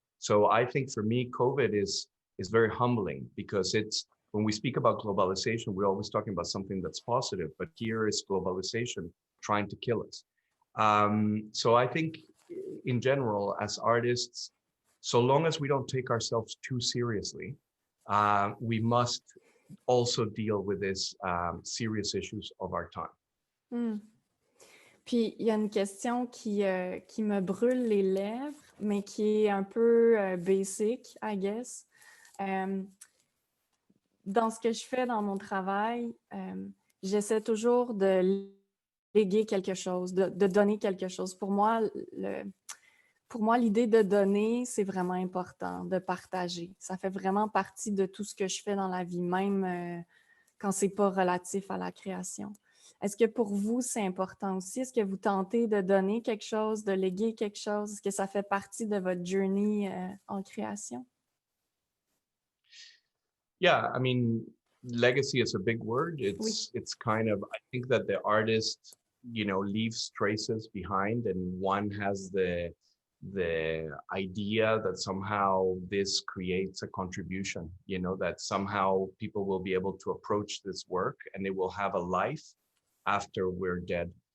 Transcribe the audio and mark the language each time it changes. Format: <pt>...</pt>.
<en>So I think for me, COVID is very humbling, because it's, when we speak about globalization, we're always talking about something that's positive, but here is globalization trying to kill us. So I think in general, as artists, so long as we don't take ourselves too seriously, we must also deal with these serious issues of our time.</en> <fr>Puis, il y a une question qui me brûle les lèvres, mais qui est un peu basic,</fr> <en>I guess.</en> <fr>Dans ce que je fais dans mon travail, j'essaie toujours de léguer quelque chose, de donner quelque chose. Pour moi, l'idée de donner, c'est vraiment important, de partager. Ça fait vraiment partie de tout ce que je fais dans la vie, même quand c'est pas relatif à la création. Est-ce que pour vous, c'est important aussi? Est-ce que vous tentez de donner quelque chose, de léguer quelque chose? Est-ce que ça fait partie de votre journey en création?</fr> <en>Yeah, I mean, legacy is a big word. It's kind of, I think that the artist, you know, leaves traces behind, and one has the idea that somehow this creates a contribution, you know, that somehow people will be able to approach this work and it will have a life after we're dead.</en>